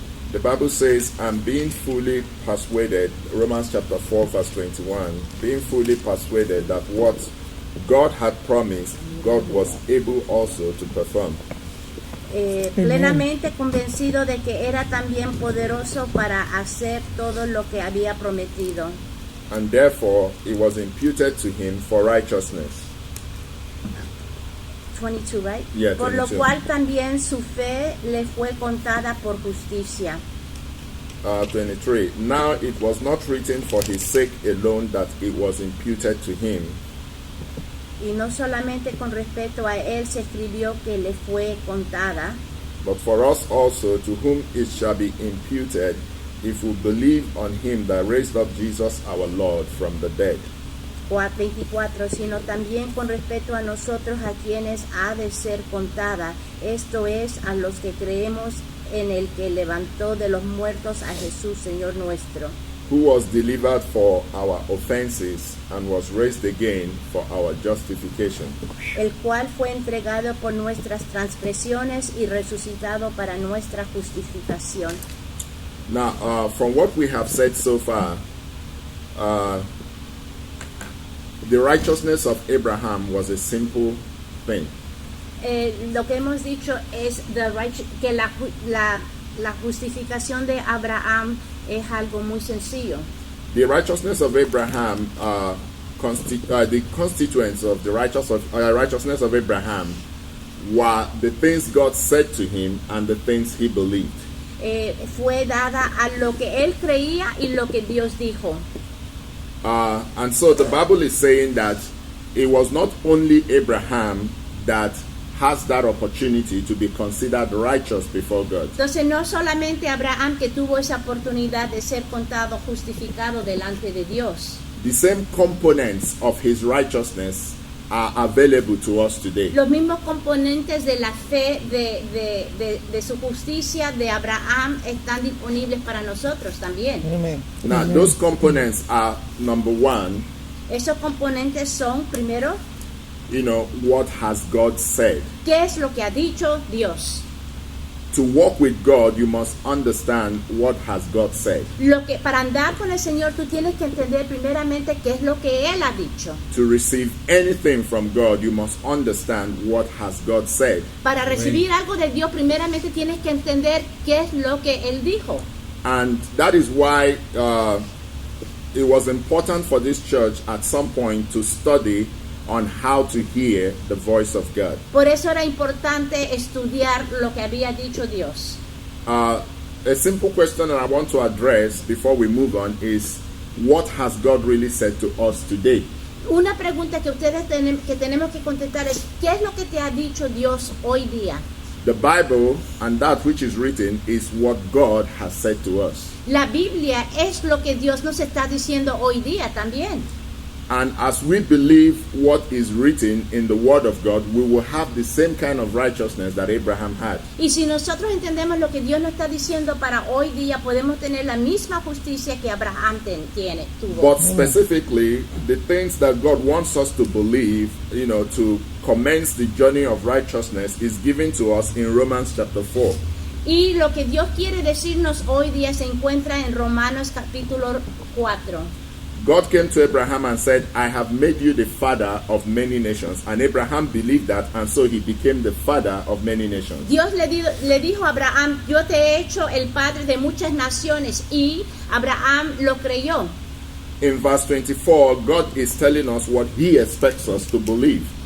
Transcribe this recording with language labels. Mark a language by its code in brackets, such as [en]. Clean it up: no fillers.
[en] The Bible says, and being fully persuaded, Romans chapter 4 verse 21, being fully persuaded that what God had promised, God was able also to perform. [es] Plenamente convencido de que era también poderoso para hacer todo lo que había prometido. [en] And therefore it was imputed to him for righteousness. 22, right? Yeah, [es] Por lo [en] 22. [es] cual también su fe le fue contada por justicia. [en] 23. Now it was not written for his sake alone that it was imputed to him, [es] Y no solamente con respecto a él se escribió que le fue contada, [en] but for us also, to whom it shall be imputed, if we believe on him that raised up Jesus our Lord from the dead. [es] 24, sino también con respecto a nosotros a quienes ha de ser contada, esto es, a los que creemos en el que levantó de los muertos a Jesús, Señor nuestro, [en] Who was delivered for our offenses and was raised again for our justification. [es] el cual fue entregado por nuestras transgresiones y resucitado para nuestra justificación. [en] Now, from what we have said so far, the righteousness of Abraham was a simple thing. [es] Lo que hemos dicho es que la justificación de Abraham es algo muy sencillo. [en] The righteousness of Abraham, the constituents of the righteousness of Abraham were the things God said to him and the things he believed. [es] Fue dada a lo que él creía y lo que Dios dijo. [en] And so the Bible is saying that it was not only Abraham that has that opportunity to be considered righteous before God. [es] Entonces no solamente Abraham que tuvo esa oportunidad de ser contado justificado delante de Dios. [en] The same components of his righteousness are available to us today. [es] Los mismos componentes de la fe de su justicia de Abraham están disponibles para nosotros también. [en] Amen. Now, those components are, number one, [es] Esos componentes son, primero, [en] what has God said? [es] ¿qué es lo que ha dicho Dios? [en] To walk with God, you must understand what has God said. [es] Para andar con el Señor tú tienes que entender primeramente qué es lo que Él ha dicho. [en] To receive anything from God, you must understand what has God said. [es] Para recibir algo de Dios primeramente tienes que entender qué es lo que Él dijo. [en] And that is why it was important for this church at some point to study on how to hear the voice of God. [es] Por eso era importante estudiar lo que había dicho Dios. [en] A simple question that I want to address before we move on is, what has God really said to us today? [es] Una pregunta que tenemos que contestar es, ¿qué es lo que te ha dicho Dios hoy día? [en] The Bible and that which is written is what God has said to us. [es] La Biblia es lo que Dios nos está diciendo hoy día también. [en] And as we believe what is written in the Word of God, we will have the same kind of righteousness that Abraham had. [es] Y si nosotros entendemos lo que Dios nos está diciendo para hoy día, podemos tener la misma justicia que Abraham tuvo. [en] But specifically, the things that God wants us to believe, to commence the journey of righteousness, is given to us in Romans chapter 4. [es] Y lo que Dios quiere decirnos hoy día se encuentra en Romanos capítulo 4. [en] God came to Abraham and said, I have made you the father of many nations. And Abraham believed that, and so he became the father of many nations. [es] Dios le dijo a Abraham, yo te he hecho el padre de muchas naciones, y Abraham lo creyó. [en] in verse 24, God is telling us what He expects us to believe.